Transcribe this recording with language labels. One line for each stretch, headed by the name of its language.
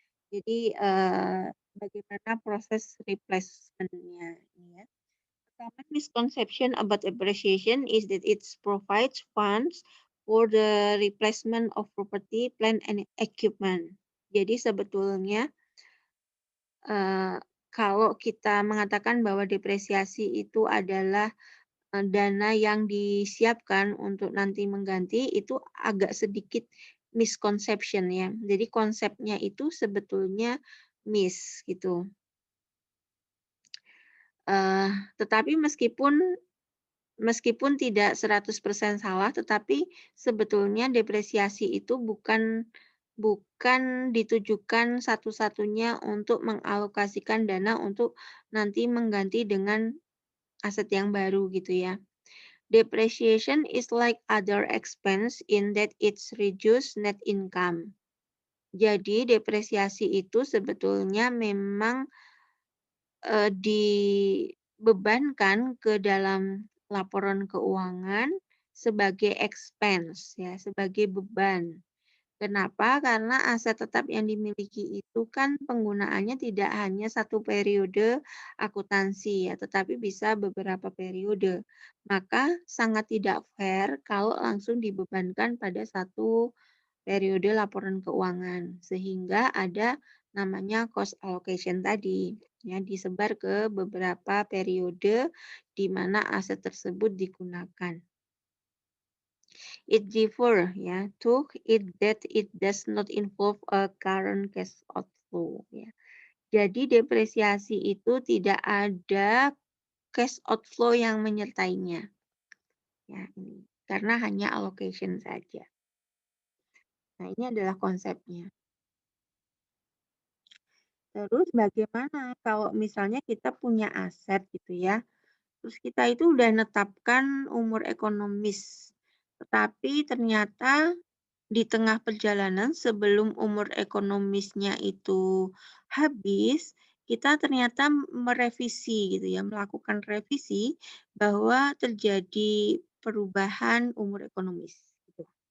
Indonesian: Jadi bagaimana proses replacement-nya ini ya.
English: Common misconception about depreciation is that it provides funds for the replacement of property, plant, and equipment.
Indonesian: Jadi sebetulnya kalau kita mengatakan bahwa depresiasi itu adalah dana yang disiapkan untuk nanti mengganti, itu agak sedikit misconception ya. Jadi konsepnya itu sebetulnya miss gitu. Tetapi meskipun tidak 100% salah, tetapi sebetulnya depresiasi itu bukan ditujukan satu-satunya untuk mengalokasikan dana untuk nanti mengganti dengan aset yang baru gitu ya.
English: Depreciation is like other expense in that it's reduce net income.
Indonesian: Jadi depresiasi itu sebetulnya memang dibebankan ke dalam laporan keuangan sebagai expense ya, sebagai beban. Kenapa? Karena aset tetap yang dimiliki itu kan penggunaannya tidak hanya satu periode akuntansi ya, tetapi bisa beberapa periode. Maka sangat tidak fair kalau langsung dibebankan pada satu periode laporan keuangan, sehingga ada namanya cost allocation tadi, ya disebar ke beberapa periode di mana aset tersebut digunakan.
English: It differ ya to it that it does not involve a current cash outflow ya.
Indonesian: Jadi depresiasi itu tidak ada cash outflow yang menyertainya. Ya, ini karena hanya allocation saja. Nah, ini adalah konsepnya. Terus bagaimana kalau misalnya kita punya aset gitu ya, terus kita itu udah netapkan umur ekonomis, tetapi ternyata di tengah perjalanan sebelum umur ekonomisnya itu habis, kita ternyata merevisi gitu ya, melakukan revisi bahwa terjadi perubahan umur ekonomis. Gitu.